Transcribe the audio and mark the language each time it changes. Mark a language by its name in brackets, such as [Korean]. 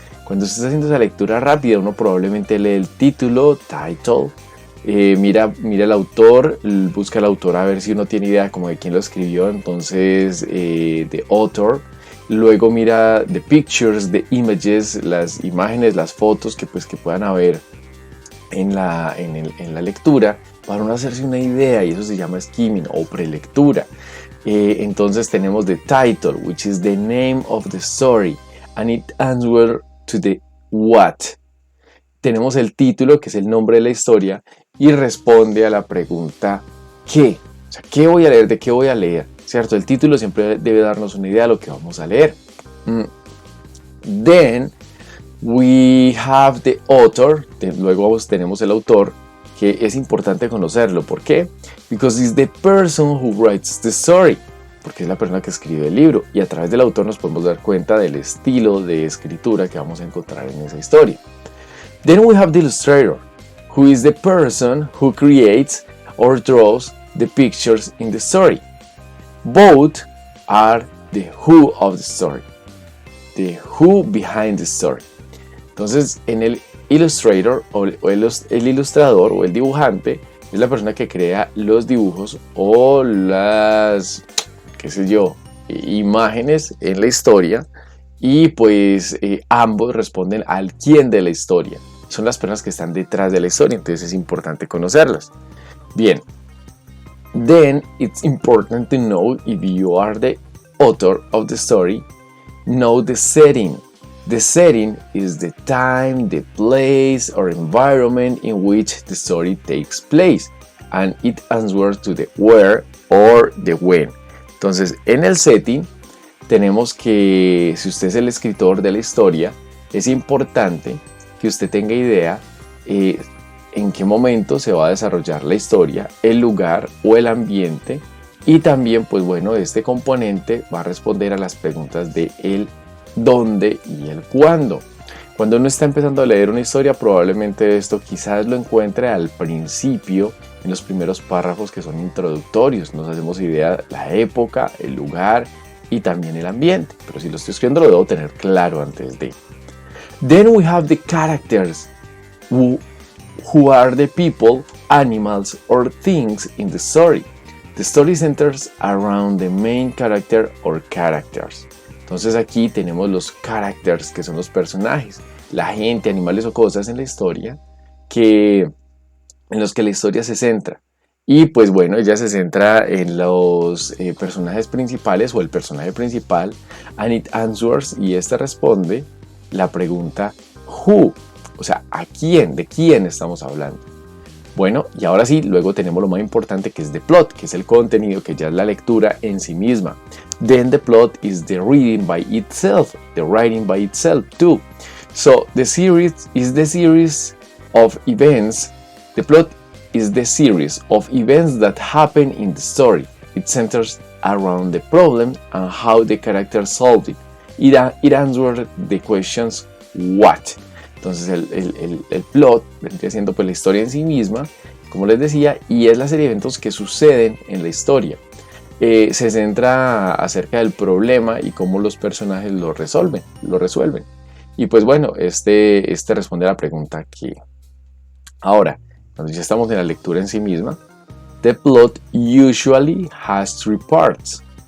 [Spanish] Cuando usted está haciendo esa lectura rápida, uno probablemente lee el título, title, mira el autor, busca el autor a ver si uno tiene idea como de quién lo escribió, entonces the author. Luego mira [English] the pictures, the images, [Spanish] las imágenes, las fotos que puedan haber en la lectura para uno hacerse una idea, y eso se llama skimming o prelectura. Entonces tenemos [English] the title, which is the name of the story, and it answers to the what. [Spanish] Tenemos el título, que es el nombre de la historia, y responde a la pregunta ¿qué? O sea, ¿qué voy a leer? ¿De qué voy a leer? ¿Cierto? El título siempre debe darnos una idea de lo que vamos a leer. [English] Then we have the author. [Spanish] Luego tenemos el autor, que es importante conocerlo. ¿Por qué? [English] Because it's the person who writes the story. [Spanish] Porque es la persona que escribe el libro. Y a través del autor nos podemos dar cuenta del estilo de escritura que vamos a encontrar en esa historia. [English] Then we have the illustrator, who is the person who creates or draws the pictures in the story. Both are the who of the story, the who behind the story. [Spanish] Entonces, en el illustrator el ilustrador o el dibujante es la persona que crea los dibujos o las, imágenes en la historia, y pues ambos responden al quién de la historia. Son las personas que están detrás de la historia, entonces es importante conocerlas. Bien. [English] Then it's important to know, if you are the author of the story, know the setting. The setting is the time, the place or environment in which the story takes place, and it answers to the where or the when. [Spanish] Entonces, en el setting tenemos que, si usted es el escritor de la historia, es importante que usted tenga idea en qué momento se va a desarrollar la historia, el lugar o el ambiente, y también pues bueno, este componente va a responder a las preguntas de el dónde y el cuándo. Cuando uno está empezando a leer una historia, probablemente esto quizás lo encuentre al principio, en los primeros párrafos que son introductorios. Nos hacemos idea de la época, el lugar y también el ambiente, pero si lo estoy escribiendo lo debo tener claro antes de. [English] Then we have the characters, who are the people, animals, or things in the story. The story centers around the main character or characters. [Spanish] Entonces aquí tenemos los characters, que son los personajes, la gente, animales o cosas en la historia en los que la historia se centra. Y pues bueno, ella se centra en los personajes principales o el personaje principal, [English] and it answers, [Spanish] y este responde la pregunta who, o sea, ¿a quién? ¿De quién estamos hablando? Bueno, y ahora sí, luego tenemos lo más importante, que es the plot, que es el contenido, que ya es la lectura en sí misma. [English] Then the plot is the reading by itself, the writing by itself too. So the series is the series of events. The plot is the series of events that happen in the story. It centers around the problem and how the characters solve it. It answers the questions what. [Spanish] Entonces el plot vendría siendo pues la historia en sí misma, como les decía, y es la serie de eventos que suceden en la historia. Se centra acerca del problema y cómo los personajes lo resuelven. Y pues bueno, este responde a la pregunta que... Ahora, cuando ya estamos en la lectura en sí misma, [English] the plot usually has 3 parts.